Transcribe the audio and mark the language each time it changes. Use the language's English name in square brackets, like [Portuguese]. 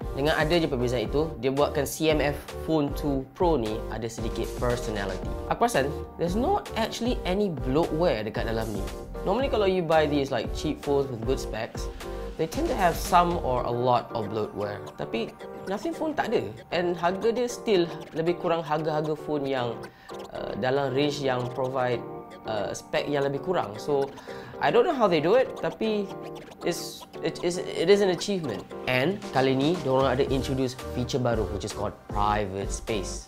[Malay] Dengan ada je perbezaan itu, dia buatkan CMF Phone 2 Pro ni ada sedikit personality. Aku perasan, [English] there's not actually any bloatware [Malay] dekat dalam ni. [English] Normally kalau you buy these like cheap phones with good specs, they tend to have some or a lot of bloatware. [Malay] Tapi Nothing phone tak ada. And harga dia still lebih kurang harga-harga phone yang dalam range yang provide spec yang lebih kurang. [English] So I don't know how they do it, [Malay] tapi [English] it is an achievement. And [Malay] kali ni diorang ada [English] introduce feature baru which is called private space.